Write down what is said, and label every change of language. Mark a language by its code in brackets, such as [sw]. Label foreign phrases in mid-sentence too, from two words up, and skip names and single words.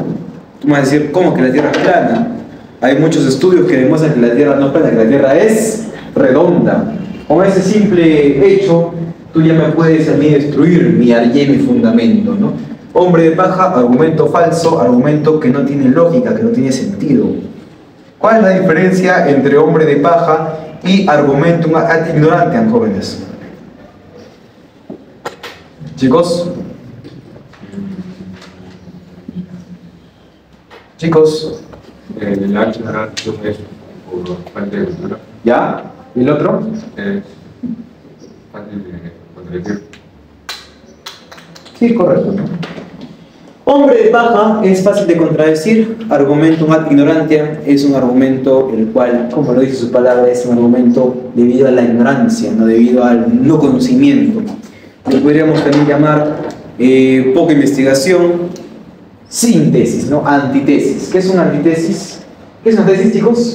[es] Tú me vas a decir, ¿cómo que la Tierra es plana? Hay muchos estudios que demuestran que la Tierra no es plana, que la Tierra es redonda. Con ese simple hecho, tú ya me puedes a mí destruir mi fundamento, ¿no? Hombre de paja, argumento falso, argumento que no tiene lógica, que no tiene sentido. ¿Cuál es la diferencia entre hombre de paja y [la] argumentum ad ignorantiam, [es] jóvenes? Chicos, El [la] ad ignorantium [es] es por falta de cultura. ¿Ya? ¿Y el otro? Es fácil de contradecir. Sí, correcto, ¿no? Hombre de paja es fácil de contradecir, [la] argumentum ad ignorantiam [es] es un argumento el cual, como lo dice su palabra, es un argumento debido a la ignorancia, no debido al no conocimiento. Lo podríamos también llamar poca investigación, síntesis, ¿no? Antitesis. ¿Qué es una antitesis? ¿Qué es una tesis, chicos?